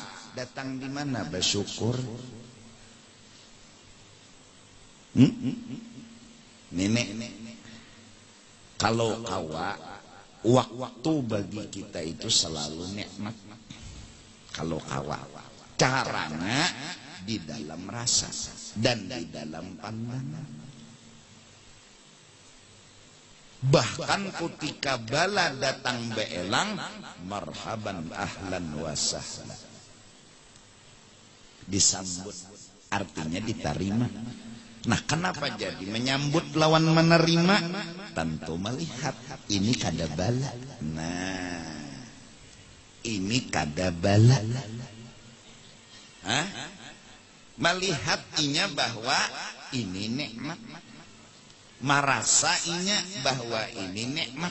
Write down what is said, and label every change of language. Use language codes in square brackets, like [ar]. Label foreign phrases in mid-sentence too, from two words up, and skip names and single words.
[bjn] Datang di mana bersyukur? Nenek, kalau kawa waktu bagi kita itu selalu nikmat. Kalau kawa caranya di dalam rasa dan di dalam pandangan. Bahkan ketika bala datang beelang, [ar] مرحبا أهلا وسهلا, [bjn] disambut, artinya diterima. Nah, kenapa jadi menyambut lawan menerima? Tentu melihat ini kada bala. Nah, ini kada bala. Melihat inya bahwa ini nikmat, merasa inya bahwa ini nikmat.